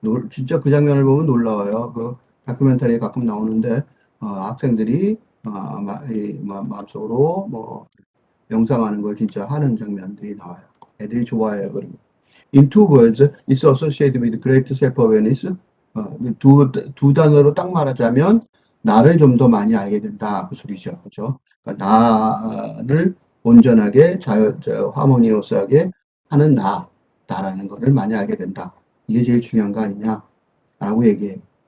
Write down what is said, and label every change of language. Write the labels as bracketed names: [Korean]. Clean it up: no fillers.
[Korean] 진짜 그 장면을 보면 놀라워요. 그 다큐멘터리에 가끔 나오는데 학생들이 마음속으로 뭐 명상하는 걸 진짜 하는 장면들이 나와요. 애들이 좋아해요. 그리고 [English] in two words, it's associated with great self-awareness. [Korean] 두 단어로 딱 말하자면 나를 좀 더 많이 알게 된다 그 소리죠. 그죠? 그러니까 나를 온전하게 하모니어스하게 하는 나라는 거를 많이 알게 된다. 이게 제일 중요한 거 아니냐라고 얘기해요.